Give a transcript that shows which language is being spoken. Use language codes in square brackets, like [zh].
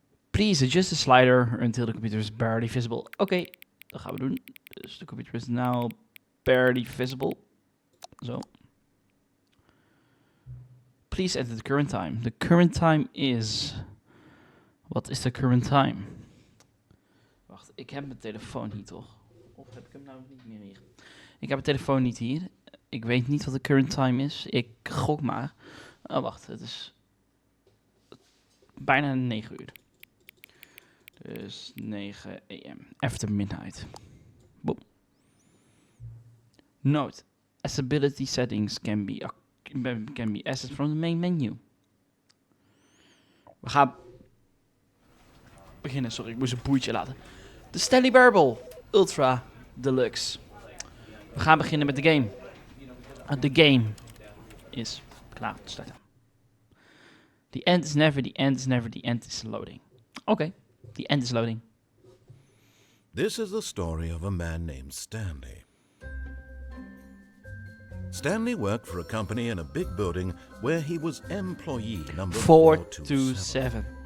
[en] Please adjust the slider until the computer is barely visible. [nl] Oké, dat gaan we doen. Dus de [en] computer is now barely visible. Zo. Please enter the current time. The current time is... [nl] Wat is de [en] current time? [nl] Wacht, ik heb mijn telefoon hier toch? Of heb ik hem nou niet meer hier? Ik heb mijn telefoon niet hier. Ik weet niet wat de current time is. Ik gok maar. Oh, wacht, het is... bijna 9 uur. [en] Dus 9 AM. After midnight. Boom. Note. Accessibility settings can be accessed from the main menu. [nl] We gaan beginnen. Sorry, ik moest een boertje laten. De Stanley Parable Ultra Deluxe. We gaan beginnen met de game. De game is klaar te starten. [en] The end is never, the end is never, the end is loading. Oké, the end is loading. This is the story of a man named Stanley. Stanley worked for a company in a big building where he was employee number 427.